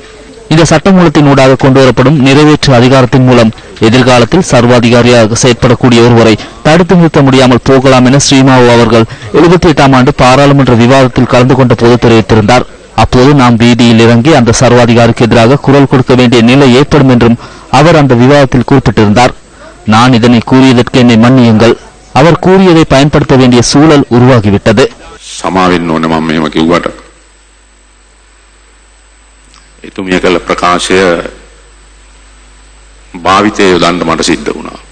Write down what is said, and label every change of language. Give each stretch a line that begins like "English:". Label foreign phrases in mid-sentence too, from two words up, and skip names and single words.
Tamil: இந்த சட்டமூலத்தின் ஊடாக கொண்டுவரப்படும் நிறைவேற்று அதிகாரத்தின் மூலம் எதிர்காலத்தில் சர்வாதிகாரியாக செயற்படக்கூடிய ஒருவரை தடுத்து நிறுத்த முடியாமல் போகலாம் என ஸ்ரீமாவு அவர்கள் 78ஆம் ஆண்டு பாராளுமன்ற விவாதத்தில் கலந்து கொண்ட போது தெரிவித்திருந்தார். அப்போது நாம் வீதியில் இறங்கி அந்த சர்வாதிகாரிக்கு எதிராக குரல் கொடுக்க வேண்டிய நிலை ஏற்படும் என்றும் அவர் அந்த விவாதத்தில் குறிப்பிட்டிருந்தார். நான் இதனை கூறியதற்கு என்னை மன்னியுங்கள். அவர் கூறியதை பயன்படுத்த வேண்டிய சூழல் உருவாகிவிட்டது.
Sinhala: සමාවෙන්න ඕනේ මම මේව කිව්වට. එතුමිය කළ ප්‍රකාශය භාවිතයේ යොදන්න මට සිද්ධ වුණා.